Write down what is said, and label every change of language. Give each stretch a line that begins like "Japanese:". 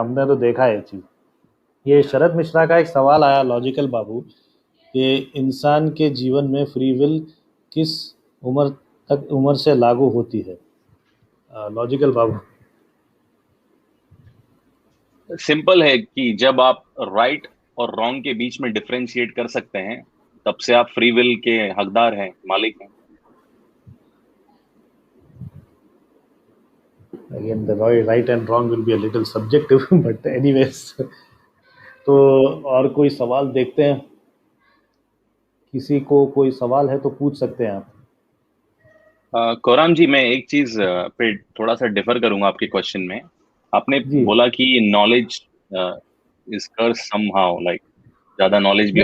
Hindi: हमने तो देखा है ये चीज़। ये शरद मिश्रा का एक सवाल आया लॉजिकल बाबू कि इंसान के जीवन में फ्री विल किस उम्र से लागू होती है? लॉजिकल बाबू। सिंपल है कि जब आप राइट और रॉन्ग के बीच में डिफरेंशिएट कर सकते हैं, तब से आप फ्री विल के हकदार हैं, मालिक हैं।
English: Again, the right and wrong will be a little subjective, but anyways.
Hindi: तो और कोई सवाल देखते हैं, किसी को कोई सवाल है तो पूछ सकते हैं आप। कोराम जी, मैं एक चीज पे थोड़ा सा डिफर करूंगा आपके क्वेश्चन में। आपने जी बोला कि
English: knowledge is curse somehow, like
Hindi: ज्यादा नॉलेज भी